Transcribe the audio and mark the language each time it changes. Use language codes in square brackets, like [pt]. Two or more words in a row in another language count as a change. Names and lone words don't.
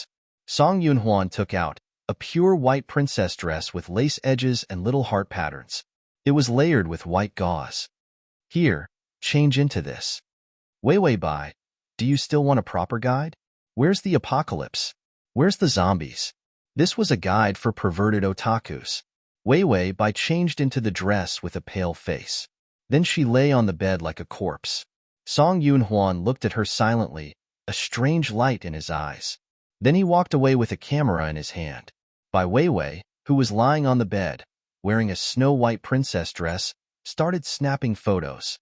[en] Song Yunhuan took out a pure white princess dress with lace edges and little heart patterns. It was layered with white gauze. Here, change into this. Wei Bai, do you still want a proper guide? Where's the apocalypse? Where's the zombies? This was a guide for perverted otakus. Wei Bai changed into the dress with a pale face. Then she lay on the bed like a corpse. Song Yunhuan looked at her silently, a strange light in his eyes. Then he walked away with a camera in his hand. Bai Wei, who was lying on the bed, wearing a snow-white princess dress, started snapping photos.